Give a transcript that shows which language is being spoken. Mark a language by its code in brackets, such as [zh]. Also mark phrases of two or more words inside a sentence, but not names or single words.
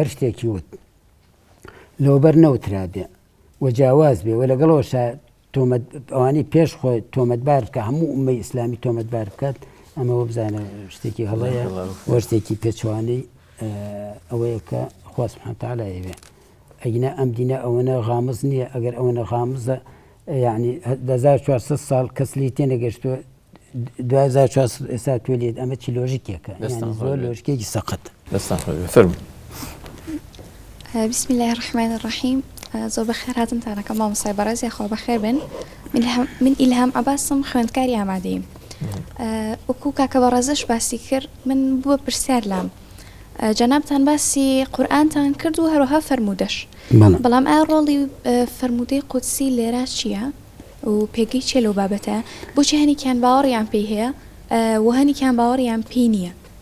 [ckb] شتێکی وت لەوبەر نەوترا بێ و جیاواز بێ و لەگەڵەوەش ئەوانەی پێش خۆی تۆمەتبار بکە هەموو ئومەی ئیسلامی تۆمەتبار بکات ئەمەوە بزانە شتێکی هەڵەیە وە شتێکی پێچوانەی ئەوەیە کە خوا [ar] سوبحانه وتعالە [ckb] ئەوێ ئەگینە ئەم دینە ئەوەنە غامز نییە ئەگەر ئەوەنە غامزە یعنی 1400 ساڵ کەس لی تێنەگەشتووە 2004 ئێستا توێلێت ئەمە چی لۆژیکێکە دەستان زۆر خۆش بێ. لۆژیکێکی سەقەت دەستان خۆش بێ. فەرموو. [ar] بسم الله الرحمن الرحيم [ckb] زۆر بەخێر هاتنتانەکە مامۆستای بەڕێز یاخوا بەخێر بن من ئیلهام عەباسم خوێندکاری ئامادەییم وەکو کاکە بەڕێزەش باسی کرد من بووە پرسیار لام جەنابتان باسی قورئانتان کرد و هەروەها فەرموودەش بەڵام ئایا ڕۆڵی فەرموودەی قودسی لێرە چییە و پێگەی چێ لەو بابەتە بۆچی هەنێکیان باوەڕیان پێی هەیە و هەنێکیان باوەڕیان پێی نییە